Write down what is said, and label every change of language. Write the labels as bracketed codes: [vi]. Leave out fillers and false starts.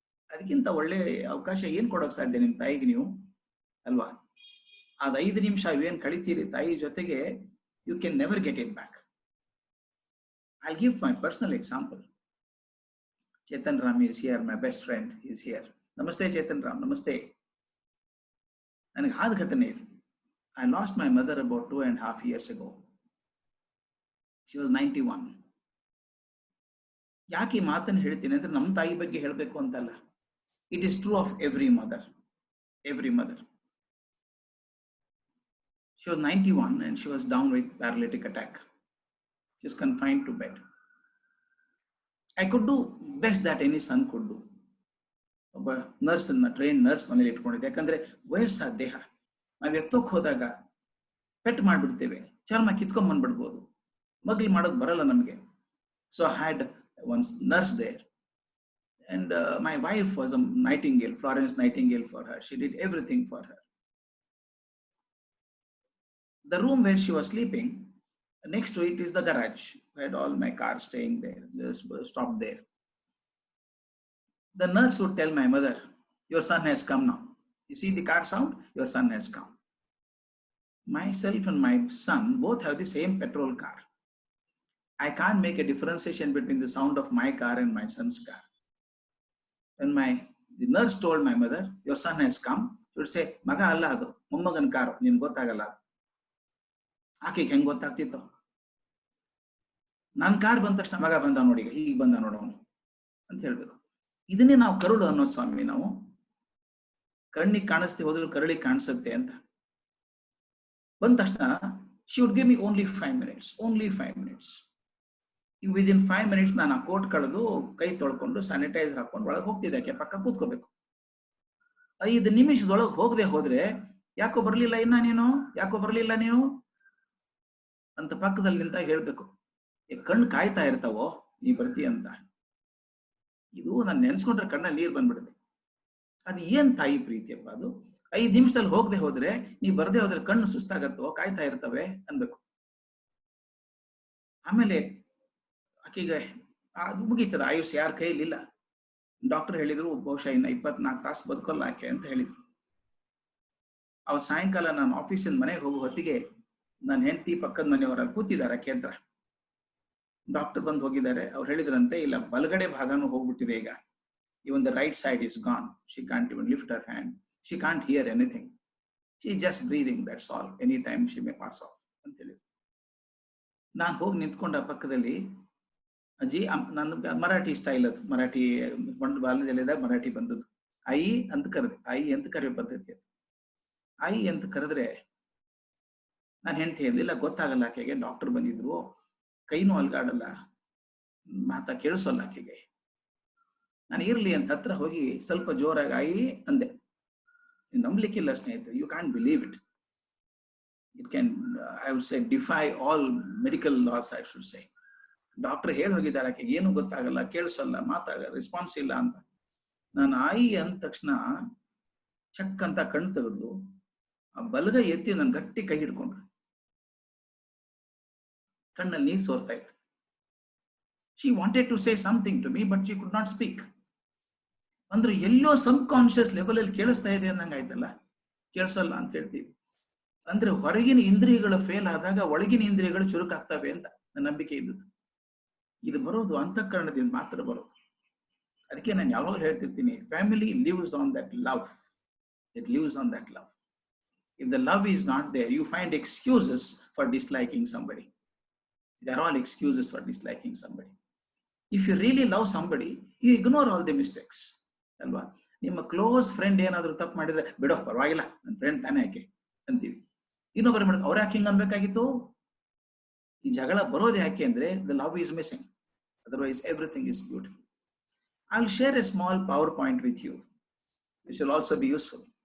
[kn] ಅದಕ್ಕಿಂತ ಒಳ್ಳೆ ಅವಕಾಶ ಏನ್ ಕೊಡೋಕ್ ಸಾಧ್ಯ ನಿಮ್ ತಾಯಿಗೆ ನೀವು, ಅಲ್ವಾ? ಅದ್ 5 ನಿಮಿಷ ಏನ್ ಕಳಿತೀರಿ ತಾಯಿ ಜೊತೆಗೆ, [en] You can never get it back. I give my personal example. Chetan Ram is here, my best friend is here. [kn] ನಮಸ್ತೆ ಚೇತನ್ ರಾಮ್, ನಮಸ್ತೆ. ನನಗೆ ಆದ ಘಟನೆ ಇದು. [en] I lost my mother about 2.5 years ago. She was 91. [kn] ಯಾಕೆ ಈ ಮಾತನ್ನು ಹೇಳ್ತೀನಿ ಅಂದ್ರೆ ನಮ್ಮ ತಾಯಿ ಬಗ್ಗೆ ಹೇಳಬೇಕು ಅಂತಲ್ಲ. [en] It is true of every mother. Every mother. She was 91 and she was down with paralytic attack. She was confined to bed. I could do best that any son could do. [kn] ಒಬ್ಬ nurse ಅನ್ನ, train nurse ಮನೇಲಿ ಇಟ್ಕೊಂಡಿದ್ದೆ. ಯಾಕಂದ್ರೆ ವಯಸ್ಸಾದ ದೇಹ, ನಾವ್ ಎತ್ತೋಕ್ ಹೋದಾಗ pet ಮಾಡ್ಬಿಡ್ತೇವೆ, ಚರ್ಮ ಕಿತ್ಕೊಂಡ್ ಬಂದ್ಬಿಡ್ಬೋದು, ಮಗ್ಲಿ ಮಾಡೋಕ್ ಬರಲ್ಲ ನಮ್ಗೆ. [en] So I had one nurse there. And my wife was a Nightingale, Florence Nightingale for her. She did everything for her. The room where she was sleeping, next to it is the garage. I had all my cars staying there, just stopped there. The nurse would tell my mother, your son has come now. You see the car sound? Your son has come. Myself and my son both have the same petrol car. I can't make a differentiation between the sound of my car and my son's car. When the nurse told my mother, your son has come, she would say, [kn] maga alla adu, mommagan karu, nin gottagalla. Aake henge gottagtitto? Nan car ಬಂದ ತಕ್ಷಣ ಮಗ ಬಂದ ನೋಡಿ, ಹೀಗೆ ಬಂದ ನೋಡೋನು ಅಂತ ಹೇಳ್ಬೇಕು. ಇದನ್ನೇ ನಾವು ಕರುಳು ಅನ್ನೋ ಸ್ವಾಮಿ. ನಾವು ಕಣ್ಣಿಗೆ ಕಾಣಿಸ್ತೀವಿ, ಹೋದ್ರು ಕರಳಿಗೆ ಕಾಣಿಸುತ್ತೆ ಅಂತ. ಬಂದ ತಕ್ಷಣ [en] she would give me only 5 minutes, only 5 minutes. Within 5 minutes [kn] ನಾನು ಆ ಕೋಟ್ ಕಳೆದು ಕೈ ತೊಳ್ಕೊಂಡು ಸ್ಯಾನಿಟೈಸರ್ ಹಾಕೊಂಡು ಒಳಗೆ ಹೋಗ್ತಿದ್ದೆ, ಪಕ್ಕ ಕೂತ್ಕೋಬೇಕು. 5 ನಿಮಿಷದೊಳಗೆ ಹೋಗದೆ ಹೋದ್ರೆ, ಯಾಕೋ ಬರ್ಲಿಲ್ಲ ಇನ್ನ ನೀನು, ಯಾಕೋ ಬರ್ಲಿಲ್ಲ ನೀವು ಅಂತ ಪಕ್ಕದಲ್ಲಿ ನಿಂತ ಹೇಳ್ಬೇಕು. ಕಣ್ಣು ಕಾಯ್ತಾ ಇರ್ತಾವೋ ನೀ ಬರ್ತಿ ಅಂತ. ಇದು ನಾನು ನೆನ್ಸ್ಕೊಂಡ್ರೆ ಕಣ್ಣಲ್ಲಿ ನೀರು ಬಂದ್ಬಿಡುತ್ತೆ. ಅದು ಏನ್ ತಾಯಿ ಪ್ರೀತಿಯಪ್ಪ ಅದು. 5 ನಿಮಿಷದಲ್ಲಿ ಹೋಗದೆ ಹೋದ್ರೆ, ನೀ ಬರ್ದೆ ಹೋದ್ರೆ ಕಣ್ಣು ಸುಸ್ತಾಗತ್ತೋ, ಕಾಯ್ತಾ ಇರ್ತವೆ ಅನ್ಬೇಕು. ಆಮೇಲೆ ಆಕೆಗೆ ಅದು ಮುಗೀತದ, ಆಯುಷ್ ಯಾರ ಕೈಯಲ್ಲಿ ಇಲ್ಲ. ಡಾಕ್ಟರ್ ಹೇಳಿದ್ರು ಬಹುಶಃ ಇನ್ನ 24 ತಾಸು ಬದುಕಲ್ಲ ಆಕೆ ಅಂತ ಹೇಳಿದ್ರು. ಅವ್ರು ಸಾಯಂಕಾಲ ನಾನು ಆಫೀಸಿಂದ ಮನೆಗೆ ಹೋಗೋ ಹೊತ್ತಿಗೆ ನನ್ನ ಹೆಂಡತಿ ಪಕ್ಕದ ಮನೆಯವರಲ್ಲಿ ಕೂತಿದ್ದಾರೆ ಆಕೆ ಹತ್ರ. ಡಾಕ್ಟರ್ ಬಂದು ಹೋಗಿದ್ದಾರೆ. ಅವ್ರು ಹೇಳಿದ್ರಂತೆ, ಇಲ್ಲ ಬಲಗಡೆ ಭಾಗನೂ ಹೋಗ್ಬಿಟ್ಟಿದೆ ಈಗ. [en] Even the right side is gone. She can't even lift her hand. She can't hear anything. She's just breathing, that's all. Anytime she may pass off [kn] ಅಂತ ಹೇಳಿದ್ರು. ನಾನು ಹೋಗಿ ನಿಂತ್ಕೊಂಡ ಪಕ್ಕದಲ್ಲಿ. ಅಜ್ಜಿ, ನನ್ನ ಮರಾಠಿ ಸ್ಟೈಲ್ ಅದು, ಮರಾಠಿ ಬಾಲ್ಯದಲ್ಲಿದ್ದಾಗ ಮರಾಠಿ ಬಂದದ್ದು. ಆಯಿ ಅಂತ ಕರೆದೆ. ಆಯಿ ಅಂತ ಕರೆಯೋ ಪದ್ಧತಿ ಅದು. ಆಯಿ ಅಂತ ಕರೆದ್ರೆ ನಾನು ಹೆಂಡತಿ ಹೇಳಿಲ್ಲ, ಗೊತ್ತಾಗಲ್ಲ ಆಕೆಗೆ. ಡಾಕ್ಟರ್ ಬಂದಿದ್ರು, ಕೈನೂ ಅಲ್ಗಾಡಲ್ಲ, ಮಾತಾ ಕೇಳಿಸೋಲ್ಲ ಆಕೆಗೆ. ನಾನು ಇರ್ಲಿ ಅಂತ ಹತ್ರ ಹೋಗಿ ಸ್ವಲ್ಪ ಜೋರಾಗಿ ಆಯಿ ಅಂದೆ. ನಂಬಲಿಕ್ಕಿಲ್ಲ ಸ್ನೇಹಿತರೆ, [en] You can believe it. It can, I would say, defy all medical laws, I should say. [kn] Doctor ಹೇಳಿ ಹೋಗಿದ್ದಾರೆ ಆಕೆಗೆ ಏನು ಗೊತ್ತಾಗಲ್ಲ, ಕೇಳಿಸಲ್ಲ, ರೆಸ್ಪಾನ್ಸ್ ಇಲ್ಲ ಅಂತ. ನಾನು ಆಯಿ ಅಂದ ತಕ್ಷಣ ಚಕ್ ಅಂತ ಕಣ್ ತೆಗೆದು ಆ ಬಲಗೈ ಎತ್ತಿ ನಾನು ಗಟ್ಟಿ ಕೈ ಹಿಡ್ಕೊಂಡ್ರು. ಕಣ್ಣಲ್ಲಿ ನೀರು ಸೋರ್ತಾ ಇತ್ತು. She wanted to say something to me, but she could not speak. ಅಂದ್ರೆ ಎಲ್ಲೋ ಸಬ್ ಕಾನ್ಶಿಯಸ್ ಲೆವೆಲ್ ಅಲ್ಲಿ ಕೇಳಿಸ್ತಾ ಇದೆ ಅನ್ನಂಗ ಆಯ್ತಲ್ಲ. ಕೇಳಿಸಲ್ಲ ಅಂತ ಹೇಳ್ತೀವಿ ಅಂದ್ರೆ ಹೊರಗಿನ ಇಂದ್ರಿಯಗಳು ಫೇಲ್ ಆದಾಗ ಒಳಗಿನ ಇಂದ್ರಿಯಗಳು ಚುರುಕಾಗ್ತವೆ ಅಂತ ನನ್ನ ನಂಬಿಕೆ ಇದ್ದದ್ದು. ಇದು ಬರೋದು ಅಂತಃಕರಣದಿಂದ ಮಾತ್ರ ಬರೋದು. ಅದಕ್ಕೆ ನಾನು ಯಾವಾಗಲೂ ಹೇಳ್ತಿರ್ತೀನಿ, [en] Family lives on that love. It lives on that love. If the love is not there, you find excuses for disliking somebody. They are all excuses for disliking somebody. If you really love somebody, you ignore all the mistakes. [kn] ಅಲ್ವಾ? ನಿಮ್ಮ close friend ಏನಾದ್ರು ತಪ್ಪು ಮಾಡಿದ್ರೆ, ಬಿಡೋ ಪರವಾಗಿಲ್ಲ, ನನ್ನ friend ತಾನೇ ಆಕೆ ಅಂತೀವಿ. ಇನ್ನೊಬ್ಬರು ಮಾಡಿದ್ರೆ, ಅವ್ರು ಯಾಕೆ ಹಿಂಗೆ ಅನ್ಬೇಕಾಗಿತ್ತು? ಈ ಜಗಳ ಬರೋದು ಯಾಕೆ ಅಂದ್ರೆ [en] the love is missing. Otherwise, everything is beautiful. I'll share a small PowerPoint with you, which will also be useful.